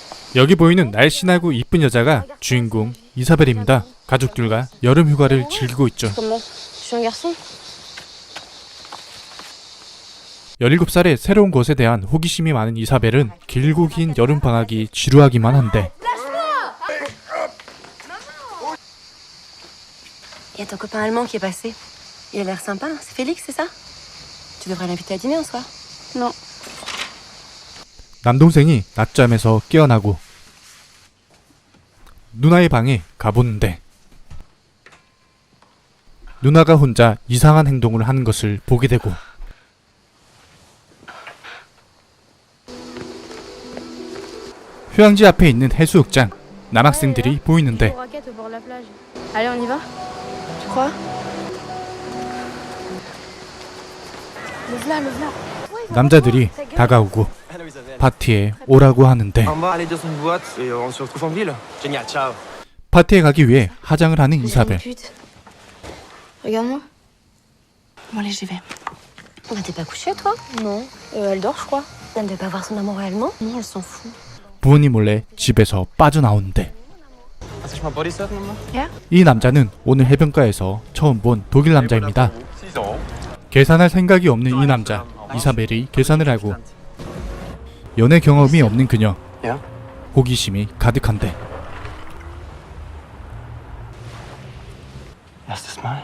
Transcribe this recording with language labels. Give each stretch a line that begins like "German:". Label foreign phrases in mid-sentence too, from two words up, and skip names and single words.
Korean: 여기 보이는 날씬하고 이쁜 여자가 주인공 이사벨입니다. 가족들과 여름 휴가를 즐기고 있죠. 17살의 새로운 것에 대한 호기심이 많은 이사벨은 길고 긴 여름 방학이 지루하기만 한데
French: Il y a ton copain allemand qui est passé. Il a l'air sympa, hein? C'est Félix, c'est ça? Tu devrais l'inviter à dîner un soir. Non.
Korean: 남동생이 낮잠에서 깨어나고 누나의 방에 가보는데 누나가 혼자 이상한 행동을 하는 것을 보게 되고 휴양지 앞에 있는 해수욕장 남학생들이 보이는데
French: Allez, on y va? Tu crois?
Korean: 남자들이 다가오고 파티에 오라고 하는데
French: On va aller dans une boîte et on se retrouve en ville. Génial, ciao.
Korean: 파티에 가기 위해 화장을 하는 이사벨.
French: Regarde-moi. Bon, allez, j'y vais. Bah, t'es pas couché, toi? Non. Elle dort, je crois. Elle ne devait pas voir son amoureux allemand? Non, elle s'en fout.
Korean: 부모님 몰래 집에서 빠져나오는데
German: Hast du schon mal Bodysurf gemacht?
Korean: 이 남자는 오늘 해변가에서 처음 본 독일 남자입니다. 계산할 생각이 없는 이 남자 이사벨이 계산을 하고 연애 경험이 없는 그녀 호기심이 가득한데
German: Erstes Mal.